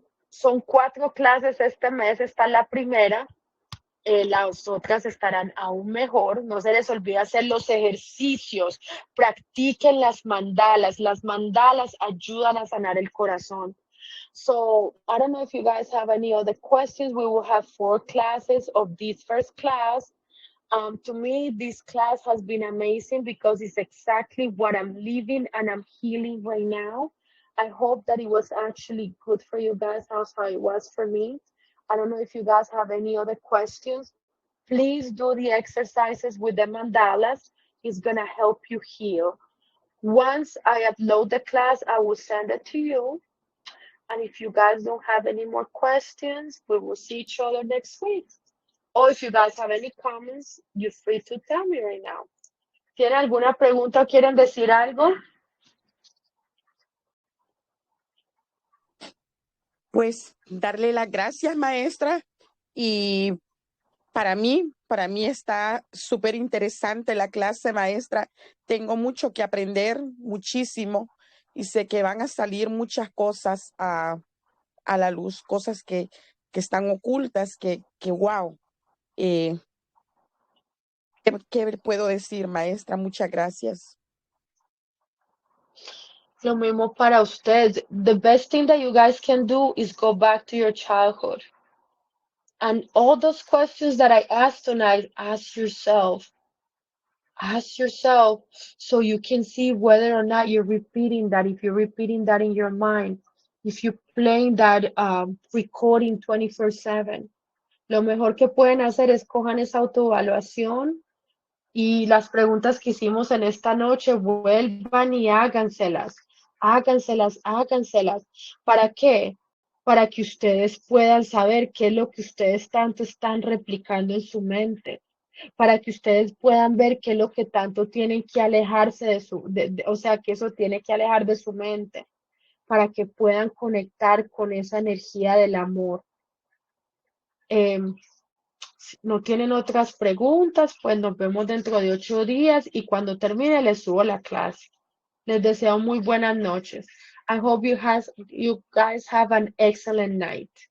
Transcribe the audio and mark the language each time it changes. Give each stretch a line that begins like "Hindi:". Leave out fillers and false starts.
Spanish: Son 4 clases este mes, esta es la primera. Las otras estarán aún mejor. No se les olvide hacer los ejercicios, practiquen las mandalas. Las mandalas ayudan a sanar el corazón.
English: So I don't know if you guys have any other questions. We will have 4 classes of this first class. To me, this class has been amazing because it's exactly what I'm living and I'm healing right now. I hope that it was actually good for you guys, as how it was for me. I don't know if you guys have any other questions. Please do the exercises with the mandalas. It's going to help you heal. Once I upload the class, I will send it to you. And if you guys don't have any more questions, we will see each other next week. Or if you guys have any comments, you're free to tell me right now.
Spanish: ¿Tienen alguna pregunta o quieren decir algo? Pues darle las gracias, maestra. Y para mí está súper interesante la clase, maestra. Tengo mucho que aprender, muchísimo. Y sé que van a salir muchas cosas a la luz, cosas que están ocultas, que wow. ¿Qué puedo decir, maestra? Muchas gracias. Lo mismo para ustedes.
English: The best thing that you guys can do is go back to your childhood. And all those questions that I asked tonight, ask yourself. Ask yourself so you can see whether or not you're repeating that, if you're repeating that in your mind, if you're playing that recording 24/7.
Spanish: Lo mejor que pueden hacer es cojan esa autoevaluación y las preguntas que hicimos en esta noche, vuelvan y háganselas. Háganselas, háganselas. ¿Para qué? Para que ustedes puedan saber qué es lo que ustedes tanto están replicando en su mente. para que ustedes puedan ver qué es lo que tanto tienen que alejarse o sea, que eso tiene que alejar de su mente, para que puedan conectar con esa energía del amor. Em, si no tienen otras preguntas, pues nos vemos dentro de 8 días y cuando termine les subo la clase. Les deseo muy buenas noches.
English: I hope you guys have an excellent night.